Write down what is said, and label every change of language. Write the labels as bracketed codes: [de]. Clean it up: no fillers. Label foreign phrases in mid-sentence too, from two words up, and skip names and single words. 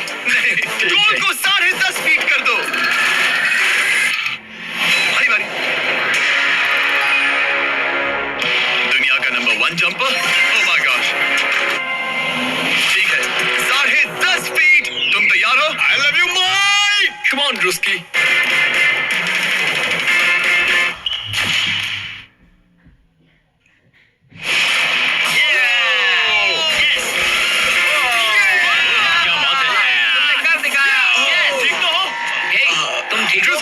[hi] नहीं, गोल को 10.5 फीट कर दो। भारी भारी। दुनिया का नंबर 1 जंपर। [en] oh my gosh. [hi] ठीक है, 10.5 फीट। तुम तैयार हो? [en] I love you, Mike! Come on, Drusky. [hi] क्या बात है? कर दिखाया। ठीक तो हो? तुम ठीक हो?